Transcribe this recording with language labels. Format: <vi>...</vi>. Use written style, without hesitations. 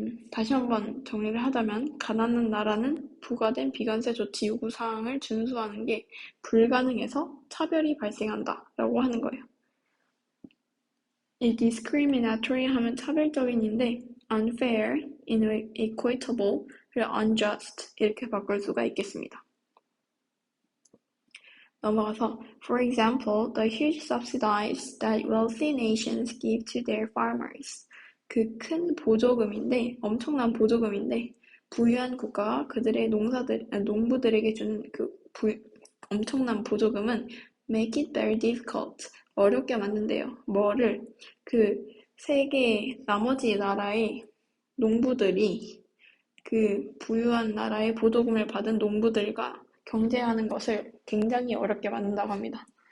<ko>다시 한번 정리를 하자면 가난한 나라는 부과된 비관세 조치 요구사항을 준수하는 게 불가능해서 차별이 발생한다 라고 하는 거예요. 이 discriminatory 하면 차별적인인데 unfair, inequitable, 그리고 unjust 이렇게 바꿀 수가 있겠습니다. 넘어가서</ko> <en>for example, the huge subsidies that wealthy nations give to their farmers.</en> <ko>그 큰 보조금인데 엄청난 보조금인데 부유한 국가가 그들의 농부들에게 주는 엄청난 보조금은</ko> <en>make it very difficult.</en> <ko>어렵게 만든대요. 뭐를? 세계 나머지 나라의 농부들이 부유한 나라의 보조금을 받은 농부들과 경쟁하는 것을 굉장히 어렵게 만든다고 합니다.</ko>